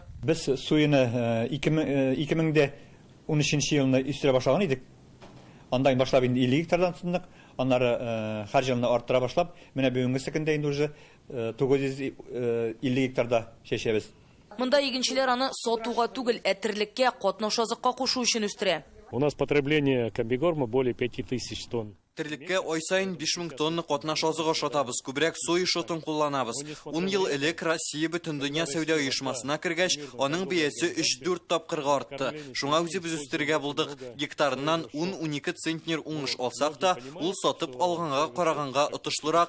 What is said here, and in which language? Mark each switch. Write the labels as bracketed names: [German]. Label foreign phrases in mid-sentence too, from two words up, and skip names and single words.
[Tatar] Без сояны 2013 елны үстерә башлаган идек. Анда башлап инде 50 гектардан тотындык. Аннары һәр җылны арттыра башлап, менә бүгенге секендә инде уже 950 гектарда чәчәбез. Монда игенчеләр аны сатуга түгел, әтерлеккә, катнашазыкка кушу өчен үстерә. [Russian] У нас потребление комбигорма более 5000 тонн. [Tatar] Терлеккә ай сайын 5000 тонна катнаш азык ашатабыз, күбрәк сой шотын кулланабыз. 10 ел элек Россия бөтен дөнья сәүдә оешмасына кергәч, аның бәясе 3-4 тапкырга артты. Шуңа үзебез үстергә булдык. Гектарыннан 10-12 центнер уңыш алсак та, ул сатып алганга караганга отышлырак.